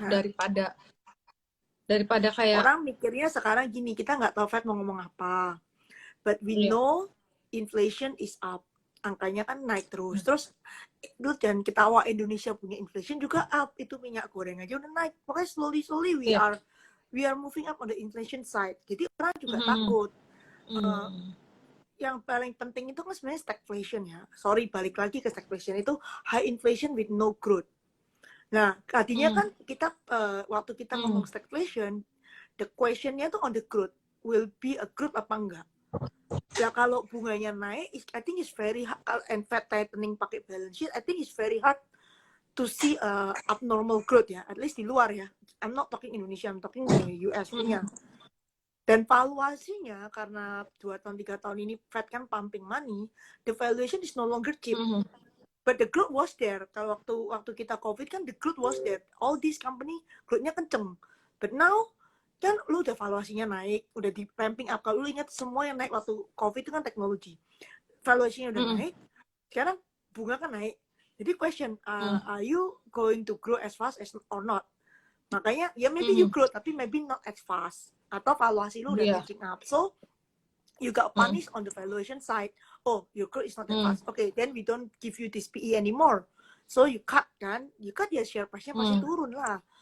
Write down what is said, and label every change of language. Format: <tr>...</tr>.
<id>Nah, daripada kayak orang mikirnya sekarang gini, kita nggak tahu Fed mau ngomong apa.</id> <en>But we</en> <id>iya.</id> <en>know inflation is up.</en> <id>Angkanya kan naik terus. Terus dan ketawa Indonesia punya inflation juga up. Itu minyak goreng aja udah naik. Pokoknya slowly Iya.</id> <en>we are moving up on the inflation side.</en> <id>Jadi orang juga takut. Uh, yang paling penting itu kan sebenarnya stagflation ya.</id> <en>Sorry,</en> <id>balik lagi ke</id> <en>stagflation, itu high inflation with no growth.</en> <id>Nah, tadinya kan kita waktu kita ngomong stagflation, the questionnya tuh</id> <en>on the growth. Will be a growth</en> <id>apa enggak? Ya kalau bunganya naik,</id> <en>I think it's very hard, and Fed tightening pakai balance sheet, I think it's very hard to see abnormal growth ya, at least</en> <id>di luar ya.</id> <en>I'm not talking Indonesia, I'm talking the US punya.</en> <id>Dan valuasinya karena 2 tahun 3 tahun ini Fed kan</id> <en>pumping money, the valuation is no longer cheap. But the growth was there.</en> <id>Kalau waktu kita COVID kan</id> <en>the growth was there. All these company growth-nya kenceng.</en> <id>But now kan lu udah valuasinya naik, udah di</id> <en>ramping up.</en> <id>Kalau lu ingat semua yang naik waktu COVID itu kan teknologi. Valuasinya udah naik, sekarang bunga kan naik.</id> <en>Jadi question, are you going to grow as fast as or not?</en> <id>Makanya ya</id> <en>maybe you grow tapi maybe not as fast.</en> <id>Atau valuasi lu udah Iya.</id> <en>catching up. So you got punished on the valuation side. Oh, your growth is not that fast. Okay, then we don't give you this PE anymore. So you cut kan, you cut ya share price-nya</en> <id>pasti turun lah.</id>